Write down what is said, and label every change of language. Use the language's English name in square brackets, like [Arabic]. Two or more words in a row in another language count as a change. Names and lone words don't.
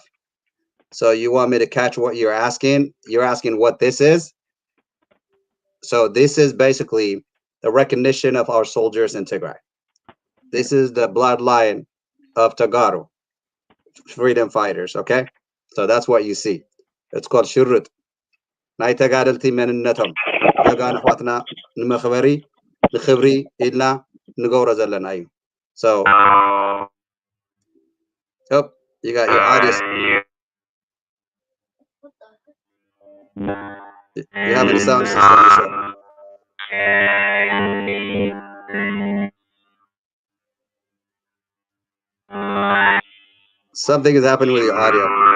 [English] So you want me to catch what you're asking? You're asking what this is? So this is basically the recognition of our soldiers in Tigray. This is the bloodline of Tegaru, freedom fighters, okay? So that's what you see. It's called Shurut. [Tigrinya] ናይ ተጋደልቲ መንነቶም ጀጋን ኳትና ንመኽበሪ ንኽብሪ ኢልና ንገብሮ ዘለና እዩ። [English] So you got your audience. You have any sound system yourself? Something is happening with your audio.